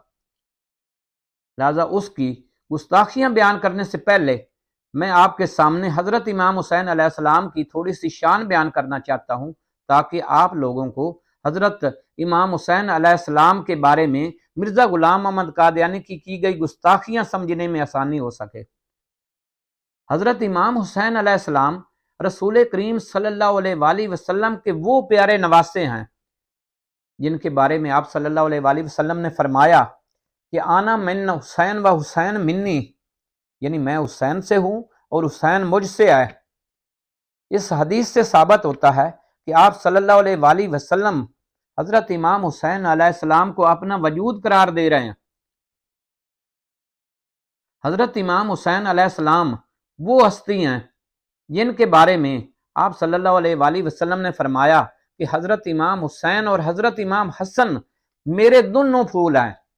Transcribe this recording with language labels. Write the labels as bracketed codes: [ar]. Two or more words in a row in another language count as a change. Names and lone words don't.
[ur] لہٰذا اس کی گستاخیاں بیان کرنے سے پہلے میں آپ کے سامنے حضرت امام حسین علیہ السلام کی تھوڑی سی شان بیان کرنا چاہتا ہوں، تاکہ آپ لوگوں کو حضرت امام حسین علیہ السلام کے بارے میں مرزا غلام محمد قادیانی کی گئی گستاخیاں سمجھنے میں آسانی ہو سکے۔ حضرت امام حسین علیہ السلام رسول کریم صلی اللہ علیہ وآلہ وسلم کے وہ پیارے نواسے ہیں جن کے بارے میں آپ صلی اللہ علیہ وآلہ وسلم نے فرمایا کہ [ar] آنا من حسین و حسین منی، [ur] یعنی میں حسین سے ہوں اور حسین مجھ سے ہے۔ اس حدیث سے ثابت ہوتا ہے کہ آپ صلی اللہ علیہ وآلہ وسلم حضرت امام حسین علیہ السلام کو اپنا وجود قرار دے رہے ہیں۔ حضرت امام حسین علیہ السلام وہ ہستی ہیں جن کے بارے میں آپ صلی اللہ علیہ وآلہ وسلم نے فرمایا کہ حضرت امام حسین اور حضرت امام حسن میرے دونوں پھول ہیں۔